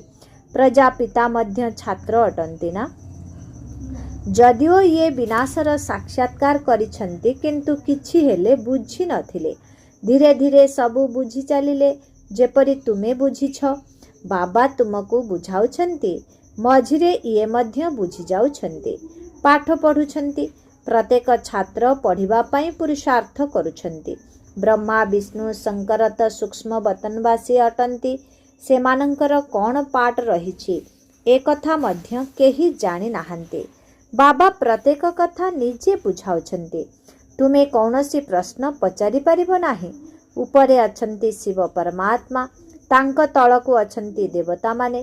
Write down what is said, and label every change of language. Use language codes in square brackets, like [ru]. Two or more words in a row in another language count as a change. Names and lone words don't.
[or] ପ୍ରଜାପିତା ମଧ୍ୟ ଛାତ୍ର ଅଟନ୍ତି ନା। ଯଦିଓ ଏ ବିନାଶର ସାକ୍ଷାତ୍କାର କରିଛନ୍ତି, କିନ୍ତୁ କିଛି ହେଲେ ବୁଝି ନଥିଲେ। ଧୀରେ ଧୀରେ ସବୁ ବୁଝି ଚାଲିଲେ, ଯେପରି ତୁମେ ବୁଝିଛ। ବାବା ତୁମକୁ ବୁଝାଉଛନ୍ତି, ମଝିରେ ଏ ମଧ୍ୟ ବୁଝି ଯାଉଛନ୍ତି। ପାଠ ପଢୁଛନ୍ତି। ପ୍ରତ୍ୟେକ ଛାତ୍ର ପଢ଼ିବା ପାଇଁ ପୁରୁଷାର୍ଥ କରୁଛନ୍ତି। ବ୍ରହ୍ମା ବିଷ୍ଣୁ ଶଙ୍କର ତ ସୂକ୍ଷ୍ମ ବତନବାସୀ ଅଟନ୍ତି। ସେମାନଙ୍କର କେଉଁ ପାଠ ରହିଛି ଏ କଥା ମଧ୍ୟ କେହି ଜାଣି ନାହାନ୍ତି। ବାବା ପ୍ରତ୍ୟେକ କଥା ନିଜେ ବୁଝାଉଛନ୍ତି। ତୁମେ କୌଣସି ପ୍ରଶ୍ନ ପଚାରି ପାରିବ ନାହିଁ। ଉପରେ ଅଛନ୍ତି ଶିବ ପରମାତ୍ମା, ତାଙ୍କ ତଳକୁ ଅଛନ୍ତି ଦେବତା ମାନେ।